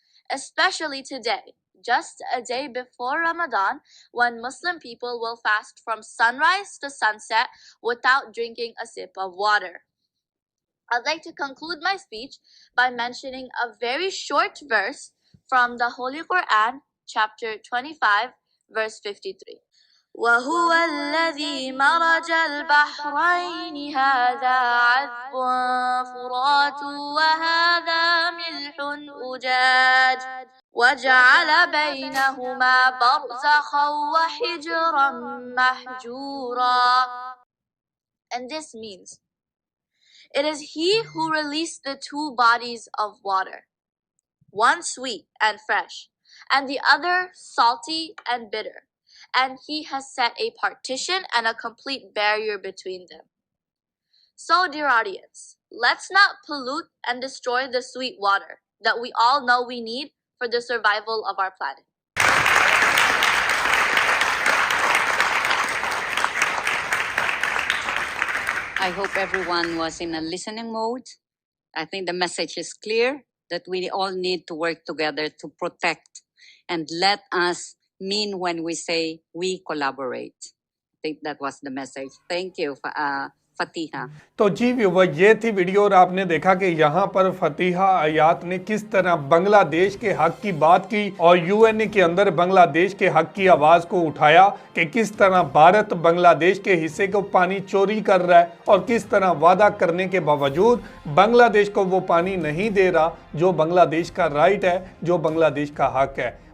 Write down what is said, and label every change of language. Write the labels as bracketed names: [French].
[English] Especially today, just a day before Ramadan, when Muslim people will fast from sunrise to sunset without drinking a sip of water. I'd like to conclude my speech by mentioning a very short verse from the Holy Quran, chapter 25, verse 53. [Arabic] وهو الذي مرج البحرين هذا عذب فرات وهذا ملح أجاج وجعل بينهما برزخا وحجرا محجورا. [English] And this means, it is He who released the two bodies of water, one sweet and fresh, and the other salty and bitter. And He has set a partition and a complete barrier between them. So, dear audience, let's not pollute and destroy the sweet water that we all know we need for the survival of our planet. I hope everyone was in a listening mode. I think the message is clear that we all need to work together to protect, and let us mean when we say we collaborate. I think that was the message. Thank you, Fatiha. [Hindi] तो जी viewer, ये थी video और आपने देखा कि यहाँ पर फतीहा आयात ने किस तरह बांग्लादेश के हक की बात की और यूएनए के अंदर बांग्लादेश के हक की आवाज को उठाया कि किस तरह भारत बांग्लादेश के हिस्से को पानी चोरी कर रहा है और किस तरह वादा करने के बावजूद बांग्लादेश को वो पानी नहीं दे रहा जो बांग्लादेश का राइट है, जो बांग्लादेश का हक है।